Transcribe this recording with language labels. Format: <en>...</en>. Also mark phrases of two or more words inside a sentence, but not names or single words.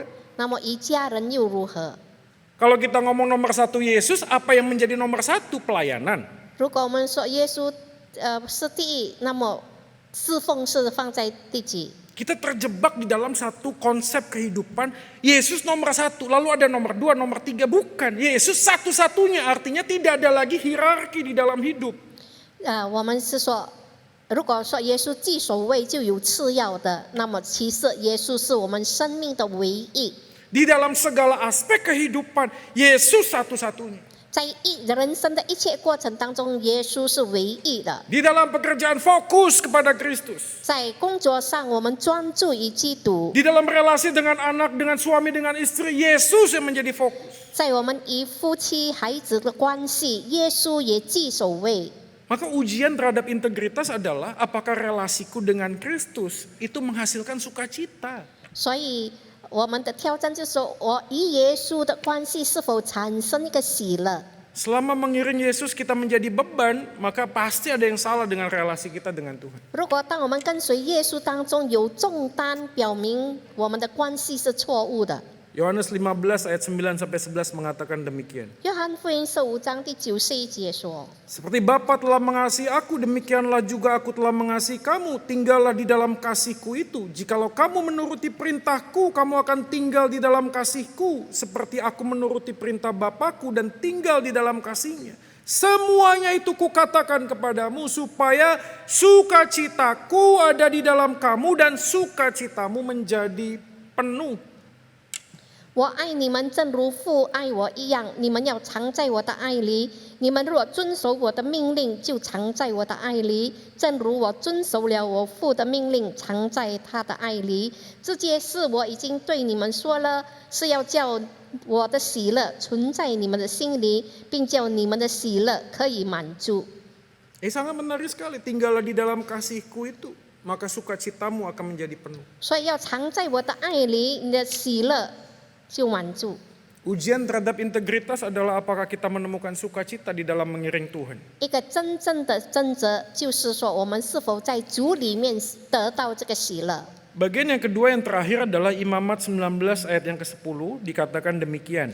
<zh>那么与家人又如何？</zh> <id>Kalau kita ngomong nomor satu Yesus, apa yang menjadi nomor satu? Pelayanan.</id> <zh>如果我们说耶稣是第一，那么侍奉是放在第几？</zh> <id>Kita terjebak di dalam satu konsep kehidupan. Yesus nomor satu, lalu ada nomor dua, nomor tiga. Bukan, Yesus satu-satunya. Artinya tidak ada lagi hierarki di dalam hidup.</id> <zh>我们是说，如果说耶稣居首位就有次要的，那么其实耶稣是我们生命的唯一。</zh> <id>Di dalam segala aspek kehidupan, Yesus satu-satunya.</id> <zh>在人生的一切过程当中，耶稣是唯一的。</zh> <id>Di dalam pekerjaan fokus kepada Kristus.</id> <zh>在工作上，我们专注于基督；</zh> <id>Di dalam relasi dengan anak, dengan suami, dengan istri, Yesus yang menjadi fokus.</id> <zh>在我们与夫妻、孩子的关系，耶稣也居首位。</zh> <id>Maka ujian terhadap integritas adalah apakah relasiku dengan Kristus itu menghasilkan sukacita.</id> <zh>所以我们的挑战就是说，我与耶稣的关系是否产生一个喜乐？</zh> <id>Selama mengiring Yesus kita menjadi beban, maka pasti ada yang salah dengan relasi kita dengan Tuhan.</id> <zh>如果当我们跟随耶稣当中有重担，表明我们的关系是错误的。</zh> <id>Yohanes 15 ayat 9-11 mengatakan demikian.</id> <zh>约翰福音15章第91节说：</zh> <id>Seperti Bapa telah mengasihi aku, demikianlah juga aku telah mengasihi kamu. Tinggallah di dalam kasihku itu. Jikalau kamu menuruti perintahku, kamu akan tinggal di dalam kasihku. Seperti aku menuruti perintah Bapakku dan tinggal di dalam kasihnya. Semuanya itu kukatakan kepadamu supaya sukacitaku ada di dalam kamu dan sukacitamu menjadi penuh.</id> <zh>我爱你们，正如父爱我一样。你们要常在我的爱里。你们若遵守我的命令，就常在我的爱里，正如我遵守了我父的命令，常在他的爱里。这些事我已经对你们说了，是要叫我的喜乐存在你们的心里，并叫你们的喜乐可以满足。</zh> <id>Sangat menarik sekali, tinggallah di dalam kasihku itu, maka sukacitamu akan menjadi penuh.</id> <zh>所以要常在我的爱里，你的喜乐就满足。</zh> <id>Ujian terhadap integritas adalah apakah kita menemukan sukacita di dalam mengiring Tuhan.</id> <zh>一个真正的真则就是说，我们是否在主里面得到这个喜乐。</zh> <id>Bagian yang kedua yang terakhir adalah Imamat 19 ayat yang ke-10 dikatakan demikian.</id>